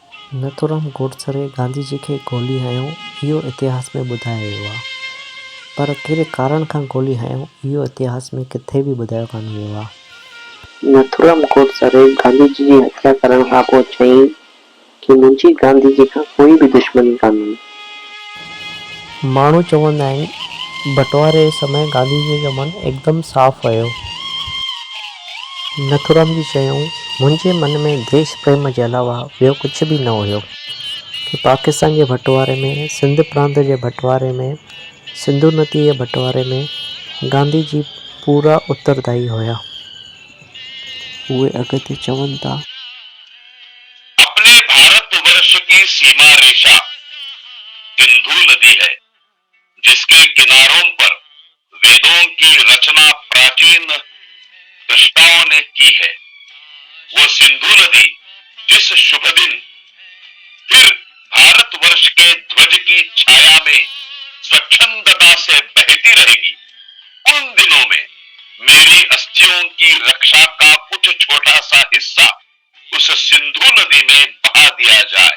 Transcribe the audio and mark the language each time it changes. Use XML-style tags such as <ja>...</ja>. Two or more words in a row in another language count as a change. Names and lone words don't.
<sd>नथुराम गोडसे गांधी जी खे गोली हयो इहो इतिहास में ॿुधायो वियो आहे, पर कहिड़े कारण खां गोली हयो इहो इतिहास में किथे बि ॿुधायो कान वियो आहे। नथुराम गोडसे गांधी जी जी हत्या करण खां पोइ चयईं कि मुंहिंजी गांधी जी खां कोई बि दुश्मनी कान्हे। माण्हू चवंदा आहिनि बंटवारे समय गांधी जी जो मन एकदम साफ़ हुयो। नथुराम जी चयूं मुंहिंजे मन में देश प्रेम जे अलावा ॿियो कुझु बि न हुयो कि पाकिस्तान जे बंटवारे में, सिंध प्रांत जे बंटवारे में, सिंधु नदी जे बंटवारे में गांधी जी पूरा उत्तरदायी हुया। उहे अॻिते चवनि था,</sd> <hi>अपने भारतवर्ष की सीमा रेखा सिंधु नदी है, जिसके किनारों पर वेदों की रचना प्राचीन दृष्टाओं ने की है। वो सिंधु नदी जिस शुभ दिन फिर भारतवर्ष के ध्वज की छाया में स्वच्छंदता से बहती रहेगी, उन दिनों में मेरी अस्थियों की रक्षा का कुछ छोटा सा हिस्सा उस सिंधु नदी में बहा दिया जाए।</hi>